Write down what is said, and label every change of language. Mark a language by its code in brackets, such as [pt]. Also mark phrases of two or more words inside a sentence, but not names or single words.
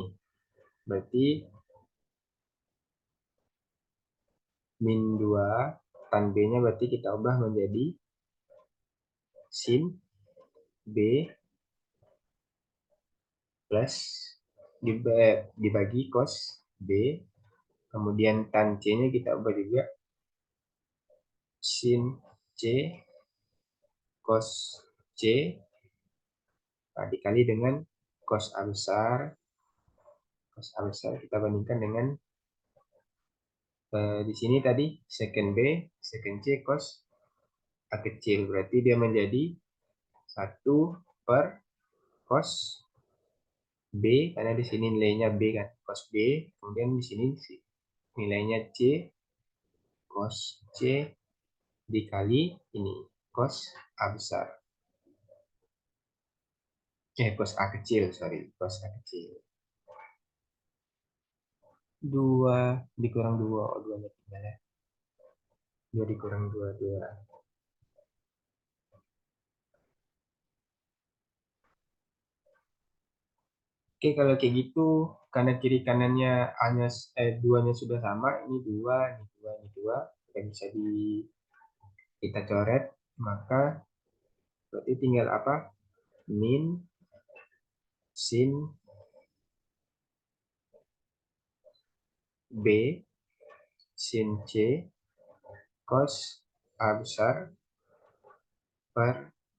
[id] Berarti min 2 tan B-nya berarti kita ubah menjadi sin B plus dibagi cos B. Kemudian tan C-nya kita ubah juga sin C cos C, nah, dikali dengan cos A besar. Cos A besar kita bandingkan dengan di sini tadi second B, second C cos A kecil. Berarti dia menjadi 1/cos B, karena di sini nilainya B kan, cos B. Kemudian di sini nilainya C, cos C dikali ini, cos A besar. Cos A kecil, sorry, cos A kecil. 2 dikurang 2, oh 2-nya tinggal ya. 2 dikurang 2, 2. Oke, kalau kayak gitu, karena kiri kanannya hanya 2-nya sudah sama, ini 2, ini 2, ini 2, tidak bisa kita coret, maka berarti tinggal apa? Min sin B sin C cos A besar per